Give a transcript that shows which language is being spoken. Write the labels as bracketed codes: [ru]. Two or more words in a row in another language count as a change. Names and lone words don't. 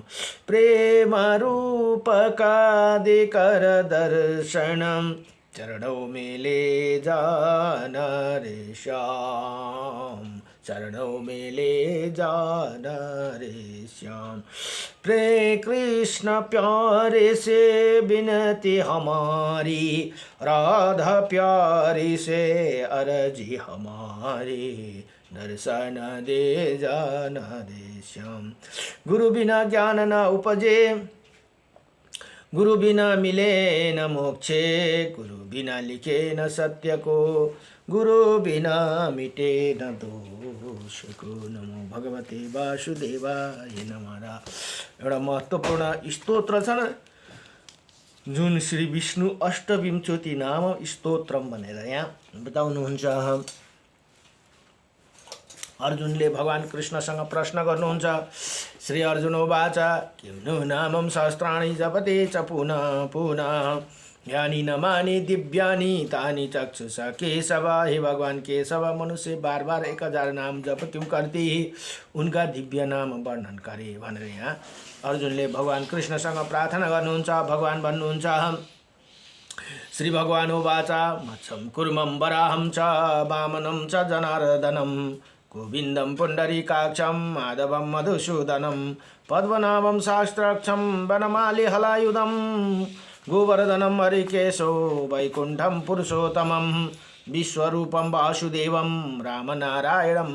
[hi] प्रेम रूप का देकर दर्शनम, चरणों में ले जाना रे श्याम, चरणों में ले जाना रे श्याम। प्रे कृष्ण प्यारे से विनती हमारी, राधा प्यारी से अर्जी हमारी, दर्शन दे जाना रे श्याम। गुरु बिना ज्ञान न उपजे, गुरु बिना मिले न मोक्षे, गुरु बिना लिखे न सत्य को, गुरु बिना मिटे न दोष को। [sa] नमो भगवते वासुदेवाय नमः। [ne] एउटा महत्त्वपूर्ण स्तोत्र छ न, जुन श्री विष्णु अष्टविंशति नाम स्तोत्रम भनेर यहाँ बताउनुहुन्छ। अर्जुनले भगवान कृष्णसँग प्रश्न गर्नुहुन्छ। [sa] श्री अर्जुन उवाच किं नामं सहस्राणि जपते च पुनः पुनः, यानि नमानि दिव्यानि तानि चक्षुषा केशव। [hi] हे भगवान केशव, मनुष्य बार बार 1000 नाम जप क्यों करती, उनका दिव्य नाम वर्णन करे [ne] भनेर यहाँ अर्जुनले भगवान कृष्णसँग प्रार्थना गर्नुहुन्छ। भगवान भन्नुहुन्छ, [sa] श्री भगवान उवाच मत्स्यं कुर्मं वराहं च वामनं च जनार्दनं, गोविन्दं पुण्डरीकाक्षं माधवं मधुसूदनं, पद्मनाभं शास्त्राक्षं वनमाली हलायुधं, गोवर्धनं हरिकेशो वैकुण्ठं पुरुषोत्तमं, विश्वरूपं वासुदेवं रामनारायणं